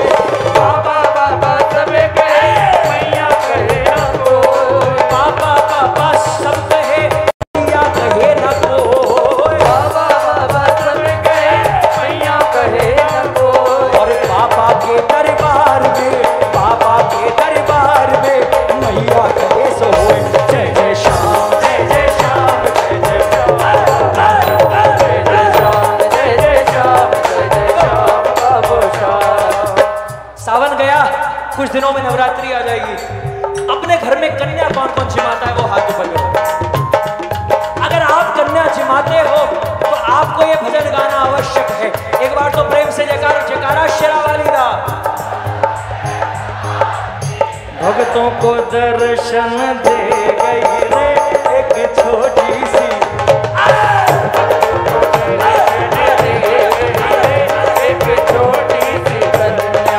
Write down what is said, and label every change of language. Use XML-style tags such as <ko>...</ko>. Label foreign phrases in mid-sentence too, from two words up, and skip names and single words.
<hi>पापा पापा सब कहे, मैया कहे न कोई। पापा पापा सब कहे, मैया कहे न कोई। पापा पापा सब कहे, मैया कहे न कोई। और पापा के दरबार में, पापा के दरबार में मैया कहे सो होए। जय जय श्याम, जय जय श्याम, जय जय श्याम, जय जय श्याम, जय जय श्याम, जय जय श्याम बाबू श्याम। सावन गया, कुछ दिनों में नवरात्रि आ जाएगी। अपने घर में कन्या कौन कौन जिमाता है वो हाथ ऊपर करो। अगर आप कन्या जिमाते हो तो आपको ये भजन गाना आवश्यक है। एक बार तो प्रेम से जयकारा, जयकारा</hi> <pa>ਸ਼ੇਰਾਂਵਾਲੀ ਦਾ।</pa> <hi>भक्तों को दर्शन दे गई रे एक छोटी सी, एक छोटी सी कन्या।</hi>